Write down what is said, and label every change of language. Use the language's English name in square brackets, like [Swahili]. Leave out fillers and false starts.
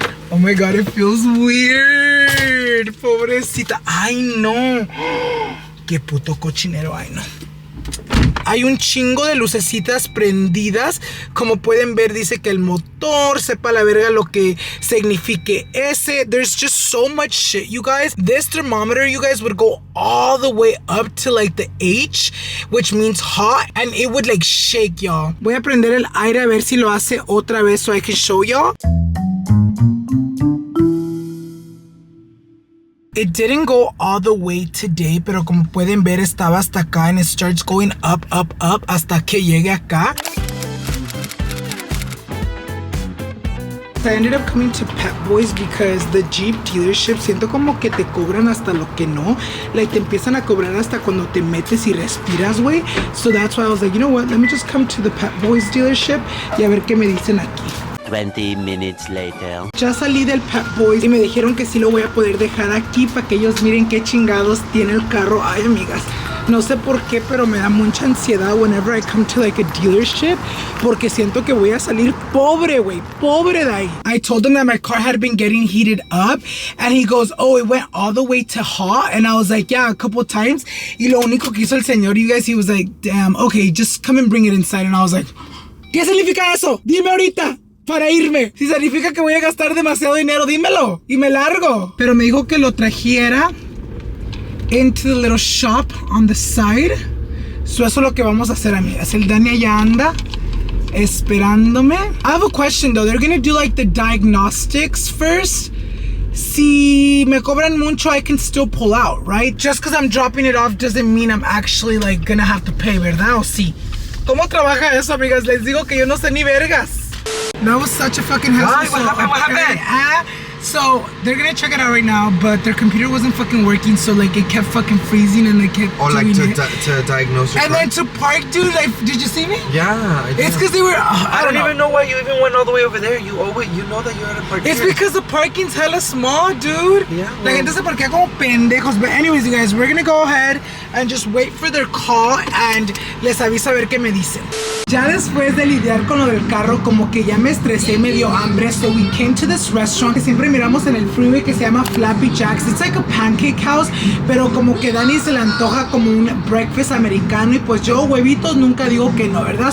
[English] Oh my God, it feels weird. Pobrecita. [Spanish] Ay, no. Qué puto cochinero. Ay, no. Hay un chingo de lucecitas prendidas. Como pueden ver, dice que el motor, sepa la verga lo que signifique ese. [English] There's just so much shit, you guys. This thermometer, you guys, would go all the way up to like the H, which means hot, and it would like shake, y'all. [Spanish] Voy a prender el aire a ver si lo hace otra vez [English] so I can show y'all. It didn't go all the way today, [Spanish] pero como pueden ver estaba hasta acá [English] and it starts going up, up, up [Spanish] hasta que llegue acá. [English] I ended up coming to Pep Boys because the Jeep dealership [Spanish] siento como que te cobran hasta lo que no. Like te empiezan a cobrar hasta cuando te metes y respiras, güey. [English] So that's why I was like, you know what, let me just come to the Pep Boys dealership [Spanish] y a ver qué me dicen aquí. [English] 20 minutes later. [Spanish] Ya salí del Pep Boys y me dijeron que sí lo voy a poder dejar aquí para que ellos miren qué chingados tiene el carro. Ay, amigas, no sé por qué, pero me da mucha ansiedad [English] whenever I come to like a dealership [Spanish] porque siento que voy a salir pobre, güey, pobre de ahí. [English] I told him that my car had been getting heated up and he goes, oh, it went all the way to hot, and I was like, yeah, a couple times. [Spanish] Y lo único que hizo el señor, [English] you guys, he was like, damn, okay, just come and bring it inside. And I was like, [Spanish] ¿qué significa eso? Dime ahorita. Para irme. Si significa que voy a gastar demasiado dinero, dímelo. Y me largo. Pero me dijo que lo trajera [English] into the little shop on the side. [Spanish] So eso es lo que vamos a hacer, amigas. El Dani ya anda esperándome. [English] I have a question though. They're gonna do like the diagnostics first. [Spanish] Si me cobran mucho, [English] I can still pull out, right? Just because I'm dropping it off doesn't mean I'm actually like gonna have to pay, ¿verdad? [Spanish] O sí. ¿Cómo trabaja eso, amigas? Les digo que yo no sé ni vergas. [English] That was such a fucking hassle. Why? What happened? So they're gonna check it out right now, but their computer wasn't fucking working, so like it kept fucking freezing and they kept doing it. To diagnose your and car? then to park, dude, like, did you see me? Yeah, I did. It's because they were, I don't even know why you even went all the way over there. You know that you had to park It's here. because the parking's hella small, dude. Yeah, [Spanish] La gente se parquea como pendejos. [English] But anyways, you guys, we're gonna go ahead and just wait for their call and [Spanish] les aviso a ver qué me dicen. Ya después de lidiar con lo del carro, como que ya me estresé y me dio hambre. [English] So we came to this restaurant [Spanish] que siempre miramos en el freeway que se llama Flappy. [English] It's like a pancake house, [Spanish] pero como que Dani se le antoja como un breakfast americano y pues yo huevitos nunca digo que no, ¿verdad?